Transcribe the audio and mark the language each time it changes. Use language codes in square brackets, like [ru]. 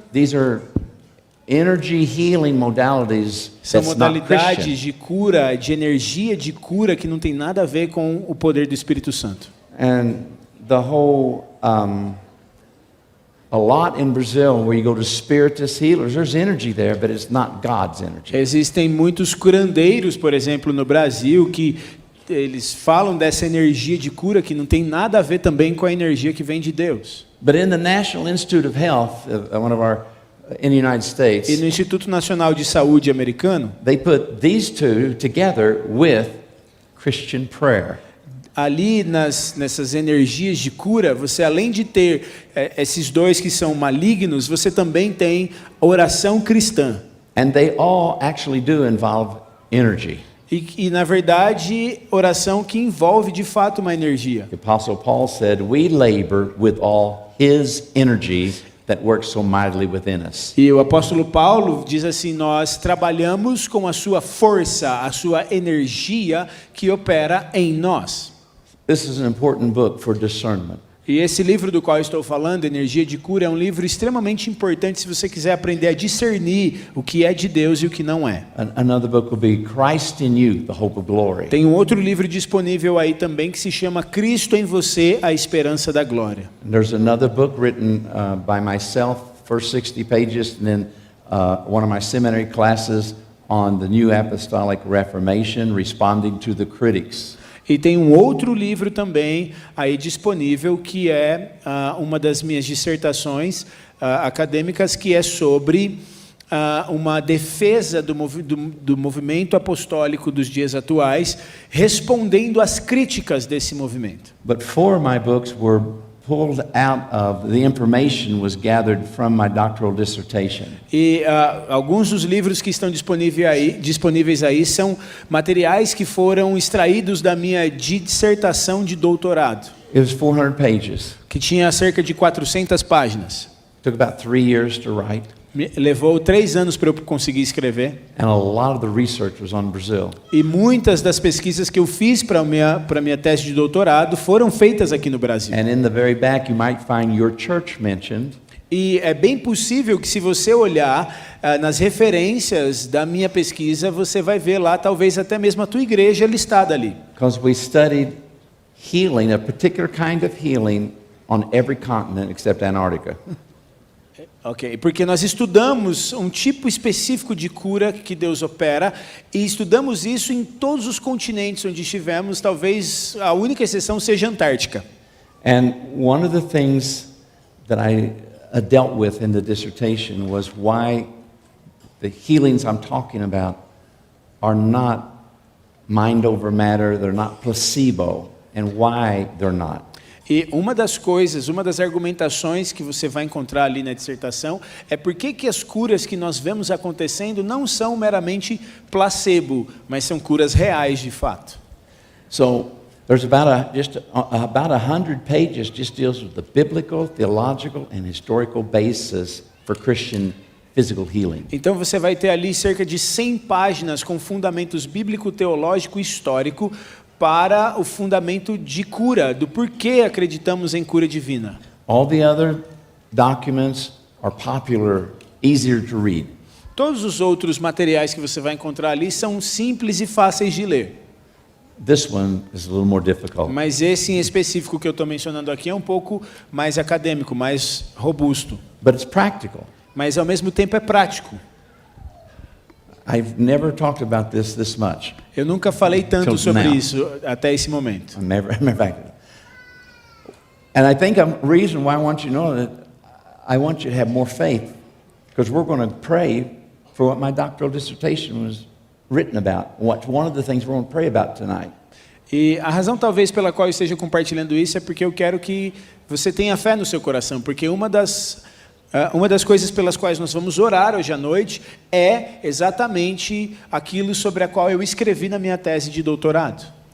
[en] these are energy healing modalities [pt] São [en] that's not [pt] modalidades [en] Christian. [pt] de cura, de energia de cura que não tem nada a ver com o poder do Espírito Santo. [en] And the whole, a lot in Brazil where you go to spiritist healers, there's energy there, but it's not God's energy. [pt] Existem muitos curandeiros, por exemplo, no Brasil, que eles falam dessa energia de cura que não tem nada a ver também com a energia que vem de Deus. [en] But in the National Institute of Health, one of our, in the United States, [pt] E no Instituto Nacional de Saúde americano, [en] they put these two together with Christian prayer. [pt] ali nessas energias de cura, você além de ter esses dois que são malignos, você também tem a oração cristã. [en] And they all actually do involve energy. [pt] E na verdade, oração que envolve de fato uma energia. [en] The Apostle Paul said, "We labor with all his energy that works so mightily within us." [pt] E o apóstolo Paulo diz assim: nós trabalhamos com a sua força, a sua energia que opera em nós. [en] This is an important book for discernment. [pt] E esse livro do qual eu estou falando, Energia de Cura, é um livro extremamente importante se você quiser aprender a discernir o que é de Deus e o que não é. [en] Another book will be Christ in You, the Hope of Glory. [pt] Tem um outro livro disponível aí também que se chama Cristo em Você, a Esperança da Glória. [en] And there's another book written by myself, first 60 pages, and then one of my seminary classes on the New Apostolic Reformation, responding to the critics. [pt] E tem um outro livro também aí disponível que é uma das minhas dissertações acadêmicas, que é sobre uma defesa do movimento apostólico dos dias atuais, respondendo às críticas desse movimento. [en] But 4 of my books were pulled out of, the information was gathered from my doctoral dissertation. [pt] E alguns dos livros que estão disponíveis aí são materiais que foram extraídos da minha dissertação de doutorado, [en] It was 400 pages. [pt] que tinha cerca de 400 páginas. [en] Took about 3 years to write, [pt] Levou 3 anos para eu conseguir escrever. [en] and a lot of the research was on Brazil. [pt] E muitas das pesquisas que eu fiz para minha tese de doutorado foram feitas aqui no Brasil. [en] And in the very back, you might find your church mentioned. [pt] E é bem possível que, se você olhar nas referências da minha pesquisa, você vai ver lá talvez até mesmo a tua igreja listada ali. [en] Because we studied healing, a particular kind of healing, on every continent except Antarctica. [pt] Ok, porque nós estudamos um tipo específico de cura que Deus opera, e estudamos isso em todos os continentes onde estivemos, talvez a única exceção seja a Antártica. [en] And one of the things that I dealt with in the dissertation was why the healings I'm talking about are not mind over matter, they're not placebo, and why they're not. [pt] E uma das argumentações que você vai encontrar ali na dissertação é por que as curas que nós vemos acontecendo não são meramente placebo, mas são curas reais de fato. [en] So there's about 100 pages just deals with the biblical, theological, and historical basis for Christian physical healing. [pt] Então você vai ter ali cerca de 100 páginas com fundamentos bíblico, teológico e histórico para o fundamento de cura, do porquê acreditamos em cura divina. [en] All the other documents are popular, easier to read. [pt] Todos os outros materiais que você vai encontrar ali são simples e fáceis de ler. [en] This one is a little more difficult. [pt] Mas esse em específico que eu estou mencionando aqui é um pouco mais acadêmico, mais robusto. [en] But it's practical. [pt] Mas ao mesmo tempo é prático. [en] I've never talked about this much. [pt] Eu nunca falei tanto [en] Till [pt] sobre [en] now. [pt] isso até esse momento. [en] In fact. And I think the reason why I want you to know that I want you to have more faith, because we're going to pray for what my doctoral dissertation was written about. One of the things we're going to pray about tonight. [pt] E a razão talvez pela qual eu esteja compartilhando isso é porque eu quero que você tenha fé no seu coração, porque uma das coisas pelas quais nós vamos orar hoje à noite é exatamente aquilo sobre a qual eu escrevi na minha tese de doutorado.